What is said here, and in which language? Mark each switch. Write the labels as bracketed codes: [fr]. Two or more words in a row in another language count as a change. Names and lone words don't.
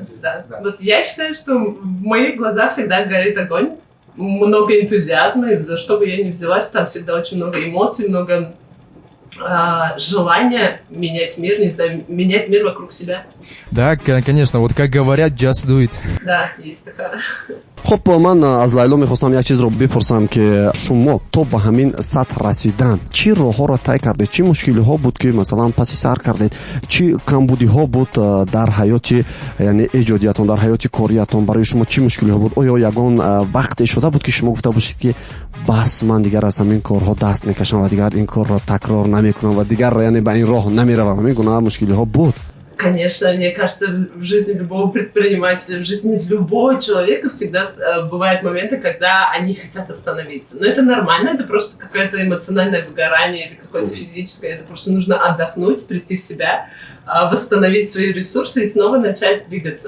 [ru] Да. Вот я считаю, что в моих глазах всегда горит огонь, много энтузиазма, и за что бы я ни взялась, там всегда очень много эмоций, много желания менять мир, не знаю, менять мир вокруг себя. Да, конечно, вот как говорят, [en] just do it. [ru] Да, есть такая. [tg] خب من از لیلا میخواستم یک چیز رو بپرسم که شما تو به همین سطح رسیدن چی راهها را طی کردید، چی مشکلی ها بود که مثلا پس سر کردید، چی کمبودی ها بود در حیات یعنی ایجادیتون، در حیات کاریتون، برای شما چی مشکلی ها بود؟ آیا یگان وقتی شده بود که شما گفته باشید که بس من دیگر از همین کارها دست میکشم و دیگر این کار را تکرار نمیکنم و دیگر یعنی به این راه نمیروم، همین گونه مشکلی ها بود؟ [ru] Конечно, мне кажется, в жизни любого предпринимателя, в жизни любого человека всегда бывают моменты, когда они хотят остановиться. Но это нормально, это просто какое-то эмоциональное выгорание или какое-то физическое. Это просто нужно отдохнуть, прийти в себя, восстановить свои ресурсы и снова начать двигаться.